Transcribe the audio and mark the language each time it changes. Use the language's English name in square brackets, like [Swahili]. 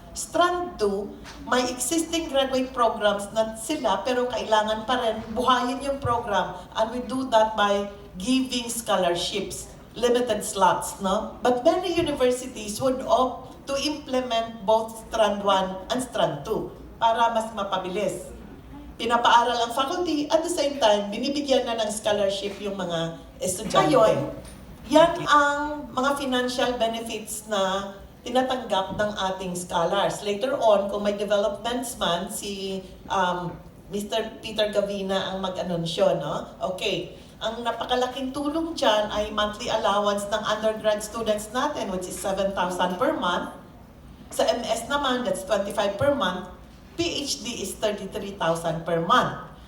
[Filipino] Strand 2, may existing graduate programs na sila, pero kailangan pa rin buhayin yung program. [English] And we do that by giving scholarships, limited slots, no? But many universities would opt to implement both Strand 1 and Strand 2 [Filipino] para mas mapabilis. Pinapaaral ang faculty, [English] at the same time, [Filipino] binibigyan na ng scholarship yung mga estudyante. Ngayon, yan ang mga financial benefits na tinatanggap ng ating scholars. [English] Later on, [Filipino] kung may developments man, si Mr. Peter Gavina ang mag-anunsyo, no? Okay. Ang napakalaking tulong dyan ay monthly allowance ng undergrad students natin, [English] which is 7,000 per month. [Filipino] Sa MS naman, [English] that's 25 per month. PhD is 33,000 per month.